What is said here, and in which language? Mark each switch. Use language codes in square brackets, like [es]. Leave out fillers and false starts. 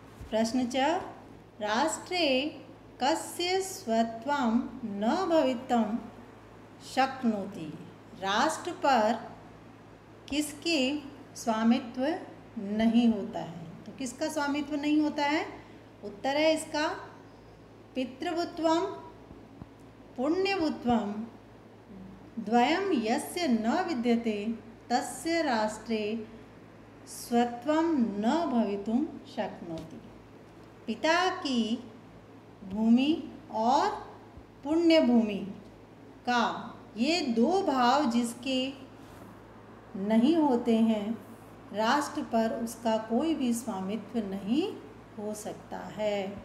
[sa] प्रश्न 4, राष्ट्रे कस्य स्वत्वं न भवितुं शक्नोति। [hi] राष्ट्र पर किसके स्वामित्व नहीं होता है? तो किसका स्वामित्व नहीं होता है? उत्तर है इसका [sa] पितृभुत्वं पुण्यभुत्वं द्वयं यस्य न विद्यते तस्य राष्ट्रे स्वत्वं न भवितुं शक्नोति। [hi] पिता की भूमि और पुण्य भूमि का ये दो भाव जिसके नहीं होते हैं, राष्ट्र पर उसका कोई भी स्वामित्व नहीं हो सकता है।